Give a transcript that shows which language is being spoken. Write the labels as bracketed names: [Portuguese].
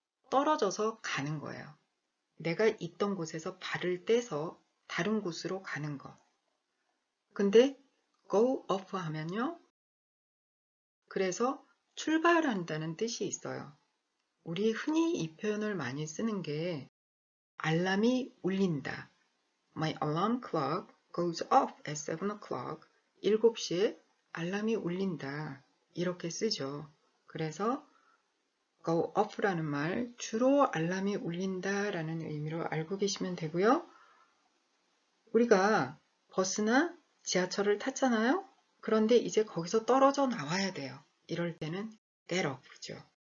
[Korean] 떨어져서 가는 거예요. 내가 있던 곳에서 발을 떼서 다른 곳으로 가는 것. 근데 go off 하면요. 그래서 출발한다는 뜻이 있어요. 우리 흔히 이 표현을 많이 쓰는 게 알람이 울린다. [English] My alarm clock goes off at 7 o'clock. [Korean] 7시에 알람이 울린다. 이렇게 쓰죠. 그래서 go off라는 말 주로 알람이 울린다 라는 의미로 알고 계시면 되고요. 우리가 버스나 지하철을 탔잖아요. 그런데 이제 거기서 떨어져 나와야 돼요. 이럴 때는 get off죠.